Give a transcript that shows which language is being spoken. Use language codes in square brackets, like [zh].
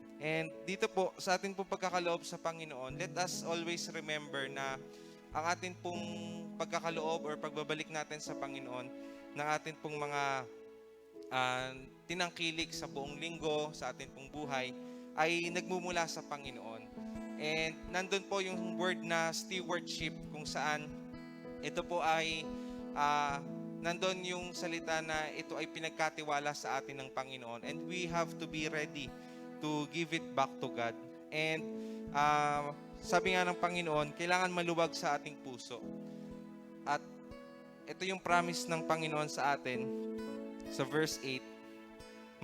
[tl] And dito po, sa ating pong pagkakaloob sa Panginoon, [en] let us always remember [tl] na ang ating pong pagkakaloob or pagbabalik natin sa Panginoon, ng ating pong mga tinangkilik sa buong linggo, sa ating pong buhay, ay nagmumula sa Panginoon. And nandun po yung word na stewardship, kung saan ito po ay nandun yung salita na ito ay pinagkatiwala sa atin ng Panginoon. [en] And we have to be ready to give it back to God. [tl] And sabi nga ng Panginoon, kailangan maluwag sa ating puso. At ito yung promise ng Panginoon sa atin sa verse 8.